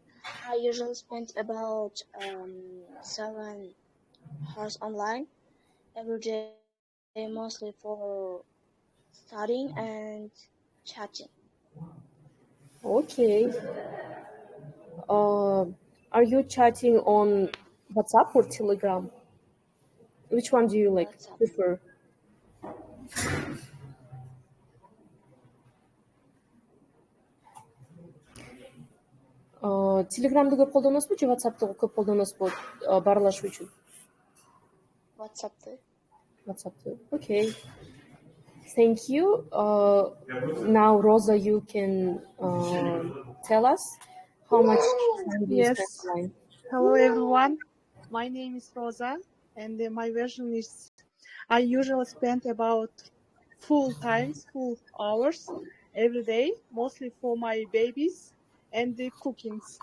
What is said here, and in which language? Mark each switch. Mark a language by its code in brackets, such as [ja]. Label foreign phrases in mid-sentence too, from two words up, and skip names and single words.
[en] I usually spend about 7 hours online every day, mostly for studying and chatting. Okay. Are you chatting on WhatsApp or Telegram? Which one do you prefer? [ky] Телеграмды көп колдоносузбу же WhatsApp'ты көп колдоносузбу баарлашуу үчүн? WhatsApp'ты. [en] Okay. Thank you. Now, Rosa, you can tell us how much time do you spend online? Hello, everyone. My name is Rosa, and my version is I usually spend about full hours every day, mostly for my babies and the cookings.